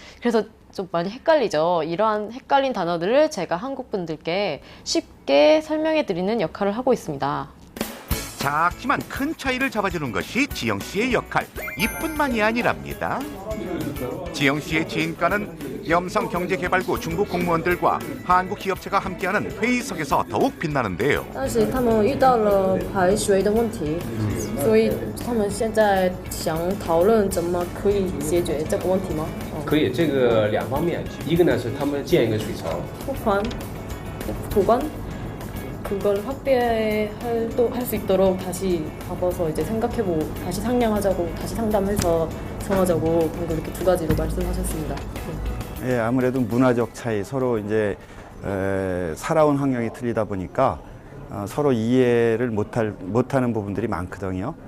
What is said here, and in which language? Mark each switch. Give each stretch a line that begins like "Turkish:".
Korean: 그래서 좀 많이 헷갈리죠. 이러한 헷갈린 단어들을 제가 한국 분들께 쉽게 설명해 드리는 역할을 하고 있습니다. 작지만 큰 차이를 잡아주는 것이 지영 씨의 역할, 이뿐만이 아니랍니다. 지영 씨의 지인과는 염성경제개발구 중국 공무원들과 한국 기업체가 함께하는 회의석에서 더욱 빛나는데요.
Chinese: 但是他们遇到了排水的问题，所以他们现在想讨论怎么可以解决这个问题吗？可以，这个两方面，一个呢是他们建一个水槽，
Korean: 보관 그걸 확대할 수 있도록 다시 잡아서 이제 생각해보고 다시 상량하자고 다시 상담해서 정하자고 방금 이렇게 두 가지로 말씀하셨습니다. 예, 아무래도 문화적 차이, 서로 이제 살아온 환경이 틀리다 보니까 서로 이해를 못하는 부분들이 많거든요.